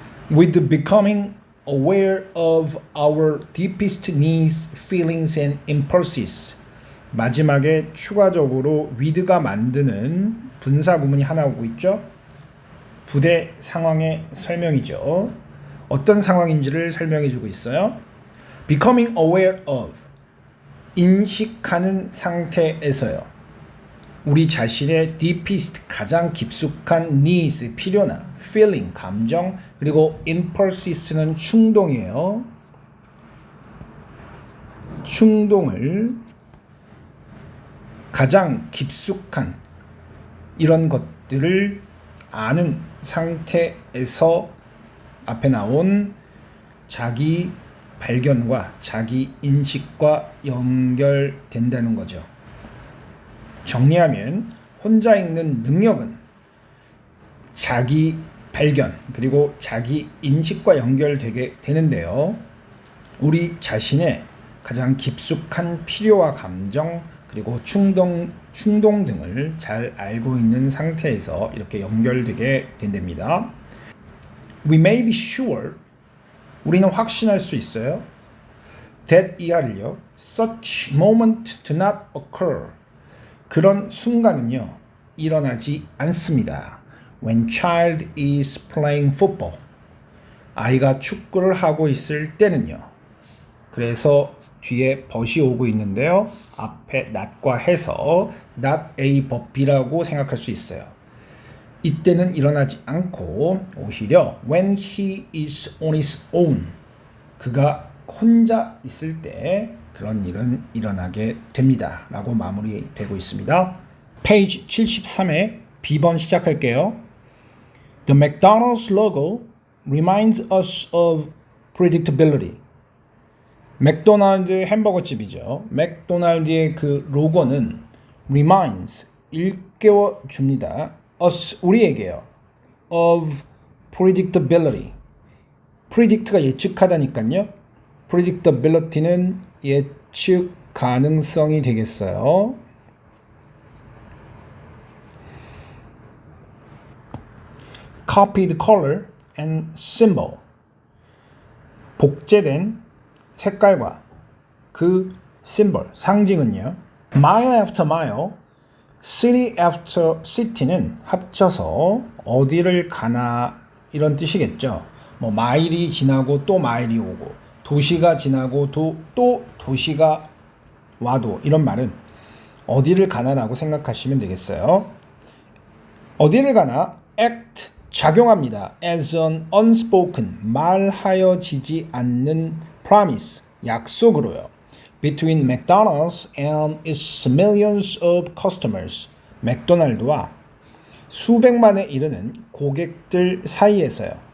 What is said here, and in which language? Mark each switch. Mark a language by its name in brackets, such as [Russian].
[English] with becoming aware of our deepest needs, feelings and impulses. [Korean] 마지막에 추가적으로 with가 만드는 분사 구문이 하나 오고 있죠. 부대 상황의 설명이죠. 어떤 상황인지를 설명해 주고 있어요. [English] becoming aware of, [Korean] 인식하는 상태에서요. 우리 자신의 deepest, 가장 깊숙한 needs, 필요나 feeling, 감정, 그리고 impulses는 충동이에요. 충동을 가장 깊숙한 이런 것들을 아는 상태에서 앞에 나온 자기 발견과 자기 인식과 연결된다는 거죠. 정리하면 혼자 읽는 능력은 자기 발견 그리고 자기 인식과 연결되게 되는데요. 우리 자신의 가장 깊숙한 필요와 감정 그리고 충동 등을 잘 알고 있는 상태에서 이렇게 연결되게 된답니다. [English] We may be sure, [Korean] 우리는 확신할 수 있어요. that 이하를요. [English] such moment do not occur, [Korean] 그런 순간은요 일어나지 않습니다. [English] When child is playing football, [Korean] 아이가 축구를 하고 있을 때는요. 그래서 뒤에 but이 오고 있는데요. 앞에 not과 해서 not A but B라고 생각할 수 있어요. 이때는 일어나지 않고 오히려 [English] when he is on his own, [Korean] 그가 혼자 있을 때 그런 일은 일어나게 됩니다. 라고 마무리되고 있습니다. 페이지 73에 B번 시작할게요. [English] The McDonald's logo reminds us of predictability. [Korean] 맥도날드 햄버거집이죠. 맥도날드의 그 로고는 reminds, 일깨워 줍니다. [English] us, [Korean] 우리에게요. [English] of predictability. [Korean] predict가 예측하다니까요. predictability는 예측 가능성이 되겠어요. [English] copied color and symbol. [Korean] 복제된 색깔과 그 symbol, 상징은요. [English] mile after mile, city after city는 [Korean] 합쳐서 어디를 가나 이런 뜻이겠죠. 뭐 마일이 지나고 또 마일이 오고 도시가 지나고 또 도시가 와도 이런 말은 어디를 가나라고 생각하시면 되겠어요. 어디를 가나 act, 작용합니다. [English] as an unspoken, [Korean] 말하여지지 않는 [English] promise, 약속으로요. between McDonald's and its millions of customers, [Korean] 맥도날드와 수백만에 이르는 고객들 사이에서요.